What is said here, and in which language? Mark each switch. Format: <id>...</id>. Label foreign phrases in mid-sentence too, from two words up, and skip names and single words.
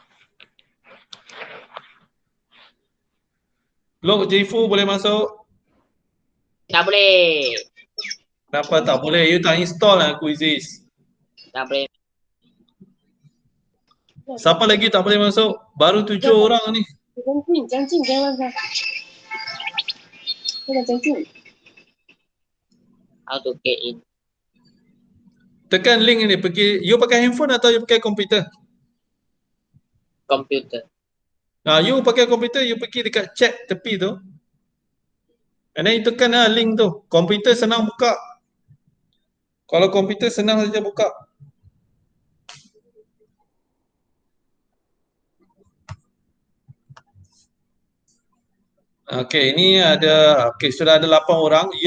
<ms>Lok Jifu boleh masuk? Tak boleh. Kenapa tak boleh? You tak install lah quizzes. Tak boleh. Siapa lagi tak boleh masuk? Baru 7 orang ni.</ms> <zh>将近，给我看，这个将近。</zh> <en>How to get in?</en> <ms>Tekan link ni, pergi, you pakai handphone atau you pakai komputer? Komputer. You pakai komputer, you pergi dekat chat tepi tu.</ms> <en>And then you</en> <ms>tekan link tu. Komputer senang buka. Kalau komputer senang saja buka. Okey, ini ada, sudah ada 8 orang.</ms>